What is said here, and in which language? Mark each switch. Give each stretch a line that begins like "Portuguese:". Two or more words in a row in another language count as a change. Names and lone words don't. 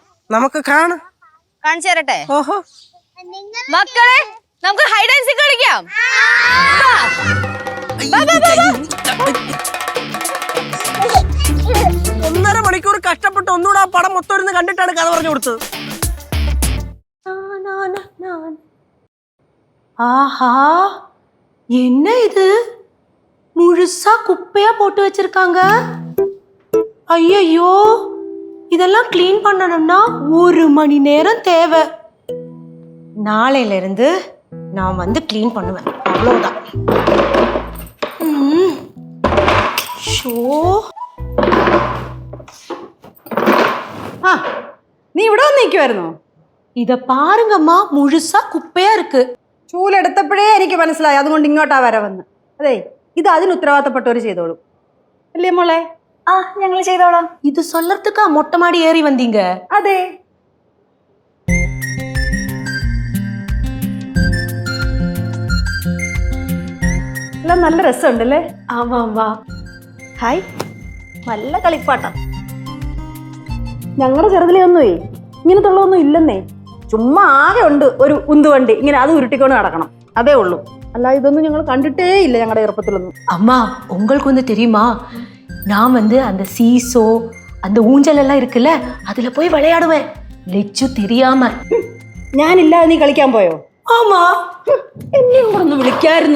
Malayalam: നമുക്ക് കാണാം. കാണിച്ചു തരട്ടെ? ഓഹോ, മക്കളെ നമുക്ക്
English: hide and seek
Malayalam: കളിക്കാം. 1.5 മണിക്കൂർ കഷ്ടപ്പെട്ട് ഒന്നുകൂടെ ആ പടം മൊത്തം ഇരുന്ന് കണ്ടിട്ടാണ് കഥ പറഞ്ഞു കൊടുത്തത്.
Tamil: ஆஹா, என்ன இது முழுசா குப்பையா போட்டு வச்சிருக்காங்க. ஐயோ, இதெல்லாம் க்ளீன் பண்ணணும்னா 1 மணி நேரம் தேவை. நாளையில இருந்து நான் வந்து க்ளீன் பண்ணுவேன், அவ்வளவுதான். ஷோ,
Malayalam: നീ ഇവിടെ വന്നിരിക്കുവായിരുന്നോ?
Tamil: இத பாருங்கம்மா, முழுசா குப்பையா இருக்கு.
Malayalam: ചൂലെടുത്തപ്പോഴേ എനിക്ക് മനസ്സിലായി, അതുകൊണ്ട് ഇങ്ങോട്ടാ വരെ വന്ന്. അതെ, ഇത് അതിന് ഉത്തരവാദിത്തപ്പെട്ടവർ ചെയ്തോളൂ അല്ലേ മോളെ? ആ ഞങ്ങൾ ചെയ്തോളാം.
Tamil: இது சொல்லறதுக்கா மொட்டை மாடி ஏறி வந்தீங்க?
Malayalam: അതെ. എല്ലാം നല്ല രസമുണ്ടല്ലേ?
Tamil: ஆமாம்மா.
Malayalam: ഹായ്, നല്ല കളിപ്പാട്ടം. ഞങ്ങളുടെ ചെറുതിലൊന്നുമേ ഇങ്ങനത്തുള്ളതൊന്നും ഇല്ലെന്നേ. ചുമ്മാ ആകെ ഉണ്ട് ഒരു ഉന്തുവണ്ടി, ഇങ്ങനെ അത് ഉരുട്ടിക്കൊണ്ട് നടക്കണം, അതേ ഉള്ളൂ. അല്ല, ഇതൊന്നും ഞങ്ങൾ കണ്ടിട്ടേ ഇല്ല ഞങ്ങളുടെ ചെറുപ്പത്തിലൊന്നും.
Tamil: அம்மா, உங்களுக்கு வந்து தெரியுமா, நான் வந்து அந்த சீசோ அந்த ஊஞ்சல் எல்லாம் இருக்குல்ல, அதுல போய் விளையாடுவேன், லெச்சு தெரியாம.
Malayalam: ഞാനില്ലാതെ നീ കളിക്കാൻ പോയോ?
Tamil: ஆமா,
Malayalam: എന്നെയും കൂടെ ഒന്ന് വിളിക്കായിരുന്നു.